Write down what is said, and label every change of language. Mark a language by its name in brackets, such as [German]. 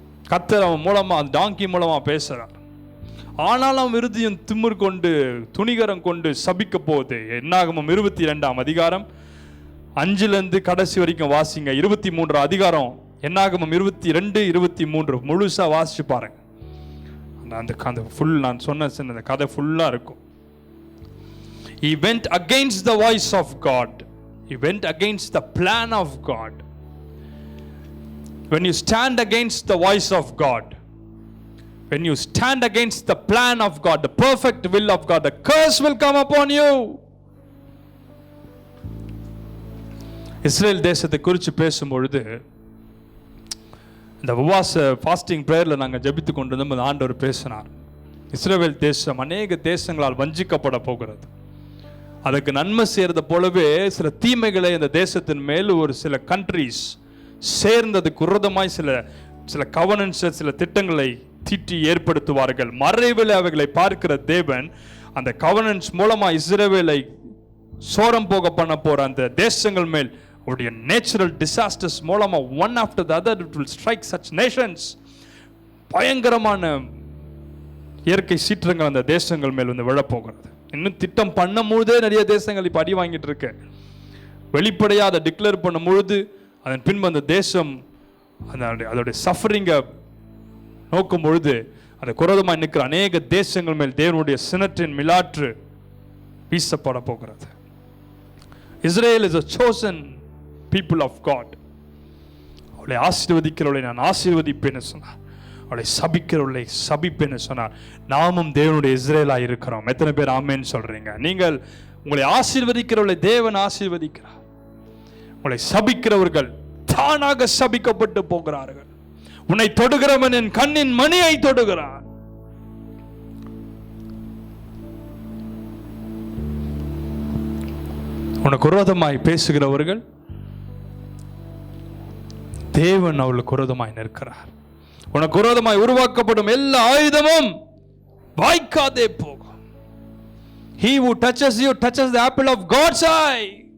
[Tamil] கர்த்தர் அவன் மூலமா அந்த டாங்கி மூலமா பேசுறான். ஆனாலும் அவன் விருதியும் திமிர் கொண்டு துணிகரம் கொண்டு சபிக்க போகுது. என்னாகமம் 22ஆம் அதிகாரம் 5லிருந்து கடைசி வரைக்கும் வாசிங்க. 23 அதிகாரம் என்னாகமம் 22, 23 முழுசா வாசிச்சு பாருங்க. அந்த ஃபுல் நான் சொன்ன கதை ஃபுல்லா இருக்கும். [English] He went against the voice of God. He went against the plan of God. When you stand against the voice of God, when you stand against the plan of God, the perfect will of God, the curse will come upon you. [Tamil] Israel தேசத்தை குறித்து பேசும்பொழுது இந்த உபவாச fasting ப்ரேயரில் நாங்கள் ஜெபித்து கொண்டு வந்து ஆண்டவர் பேசினார். இஸ்ரேல் தேசம் அநேக தேசங்களால் வஞ்சிக்கப்பட போகிறது. அதுக்கு நன்மை செய்யறது போலவே சில தீமைகளை இந்த தேசத்தின் மேல் ஒரு சில கண்ட்ரீஸ் சேர்ந்ததுக்கு விரோதமாய் சில கவர்னன்ஸ், சில திட்டங்களை தீட்டி ஏற்படுத்துவார்கள். மறைவில் அவைகளை பார்க்கிற தேவன் அந்த கவர்னன்ஸ் மூலமா இஸ்ரவேலை சோரம் போக பண்ண போற அந்த தேசங்கள் மேல் அவருடைய [English] natural disasters [Tamil] மூலமா [English] One after the other it will strike such nations. [Tamil] பயங்கரமான இயற்கை சீற்றங்கள் அந்த தேசங்கள் மேல் வந்து விழப்போகிறது. இன்னும் திட்டம் பண்ணும் பொழுதே நிறைய தேசங்கள் இப்போ அடி வாங்கிட்டு இருக்கு. வெளிப்படையாக அதை டிக்ளேர் பண்ணும் பொழுது அதன் பின்பு அந்த தேசம் அதோடைய சஃபரிங்கை நோக்கும் பொழுது அந்த குரோதமாக நிற்கிற அநேக தேசங்கள் மேல் தேவனுடைய சினத்தின் மிலாற்று வீசப்பட போகிறது. [English] Israel is a chosen people of God. [Tamil] அவளை ஆசீர்வதிக்கிறவளை நான் ஆசீர்வதிப்பேன்னு சொன்னார். அவளை சபிக்கிறவளை சபிப்பேன்னு சொன்னார். நாமும் தேவனுடைய இஸ்ரேலாக இருக்கிறோம். எத்தனை பேர் ஆமேன்னு சொல்றீங்க? நீங்கள் உங்களை ஆசீர்வதிக்கிறவளை தேவன் ஆசீர்வதிக்கிறார். உங்களை சபிக்கிறவர்கள் தானாக சபிக்கப்பட்டு போகிறார்கள். உன்னை தொடுகிறவன் என் கண்ணின் மணியை தொடுகிறான். உனக்கு விரோதமாய் பேசுகிறவர்கள் தேவன் அவளுக்கு விரோதமாய் நிற்கிறார். உனக்கு விரோதமாய் உருவாக்கப்படும் எல்லா ஆயுதமும் வாய்க்காதே போகும். [English] He who touches you touches the apple of God's eye.